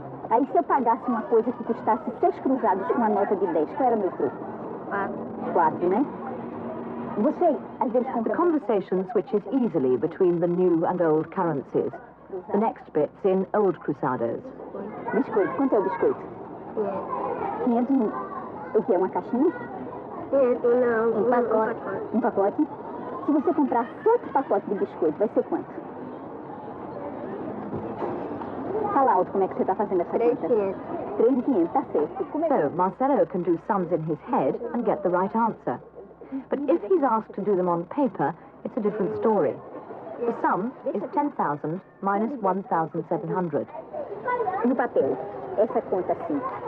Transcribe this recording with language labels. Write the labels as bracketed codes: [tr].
[pt] Aí se eu pagasse uma coisa que custasse 6 cruzados com uma nota de 10, qual era o meu troco? 4, né? Você, às vezes, [en] The [pt] compra... [en] conversation switches easily between the new and old currencies. The next bit's in old cruzados. [pt] Biscoito. Quanto é o biscoito? 500... O que é? Uma caixinha? Não, Um pacote. Um pacote? Se você comprar 7 pacotes de biscoito, vai ser quanto? Fala alto como é que você está fazendo essa conta. 3.500, tá certo. [en] So Marcelo can do sums in his head and get the right answer. But if he's asked to do them on paper, it's a different story. The sum is 10,000 minus 1,700. [pt] No papel, essa conta assim.